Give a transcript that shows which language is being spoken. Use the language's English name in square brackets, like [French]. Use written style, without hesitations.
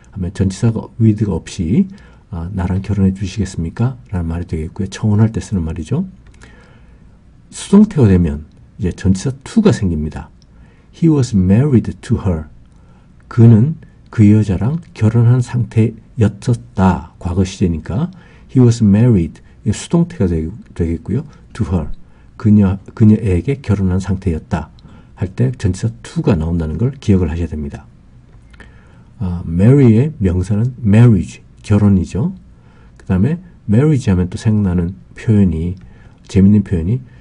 [Korean] 하면 전치사가 with가 없이 나랑 결혼해 주시겠습니까? 라는 말이 되겠고요. 청혼할 때 쓰는 말이죠. 수동태가 되면 이제 전치사 to가 생깁니다. [English] He was married to her. [Korean] 그는 그 여자랑 결혼한 상태였었다. 과거 시제니까 [English] he was married. [Korean] 수동태가 되겠고요. to her. 그녀에게 결혼한 상태였다. 할 때 전치사 to가 나온다는 걸 기억을 하셔야 됩니다. marry의 명사는 marriage, 결혼이죠. 그 다음에 marriage 하면 또 생각나는 표현이, 재밌는 표현이